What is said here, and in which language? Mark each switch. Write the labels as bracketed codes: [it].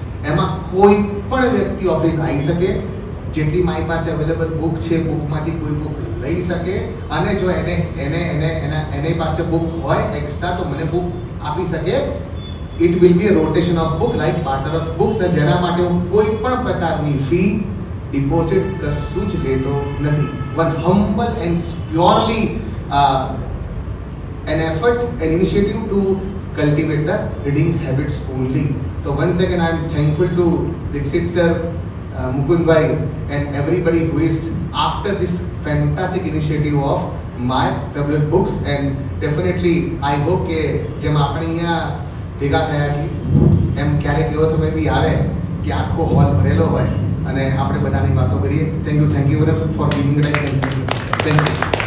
[gu] એમાં કોઈ પણ વ્યક્તિ ઓફિસ આવી શકે, જેટલી મારી પાસે અવેલેબલ બુક છે બુકમાંથી કોઈ બુક લઈ શકે. અને જો એને પાસે બુક હોય એક્સ્ટ્રા તો મને બુક આપી શકે. [en] It will be a rotation of book like partner of books. [gu] જેના માટે હું કોઈ પણ પ્રકારની ફી, ડિપોઝિટ કશું જ લેતો નથી. [en] One humble and purely an effort, an initiative to cultivate the reading habits only. So once again I am thankful to Dixit sir, Mukund bhai and everybody who is after this fantastic initiative of my favorite books. And definitely I hope [gu] કે જેમ આપણે અહીંયા ભેગા થયા છીએ એમ ક્યારેક એવો સમય બી આવે કે આખો હોલ ભરેલો હોય અને આપણે બધાની વાતો કરીએ. [en] Thank you very much for giving time. Thank you.